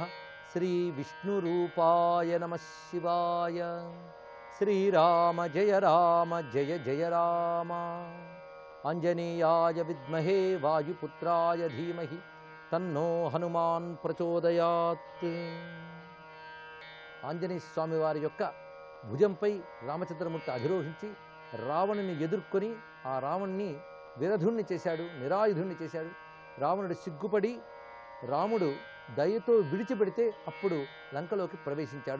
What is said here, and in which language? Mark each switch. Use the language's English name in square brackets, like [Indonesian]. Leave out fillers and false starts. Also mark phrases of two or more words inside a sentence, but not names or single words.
[Sanskrit] श्री विष्णुरूपाय नमः शिवाय. श्रीराम जय जय राम. आंजनेयाय विद्महे वायुपुत्राय धीमहि तन्नो हनुमान् प्रचोदयात्. [Telugu] ఆంజనేయ స్వామి వారి యొక్క భుజంపై రామచంద్రమూర్తి అధిరోహించి రావణుని ఎదుర్కొని ఆ రావణ్ణి విరధుణ్ణి చేశాడు, నిరాయుధుణ్ణి చేశాడు. రావణుడు సిగ్గుపడి రాముడు దయతో విడిచిపెడితే అప్పుడు లంకలోకి ప్రవేశించాడు.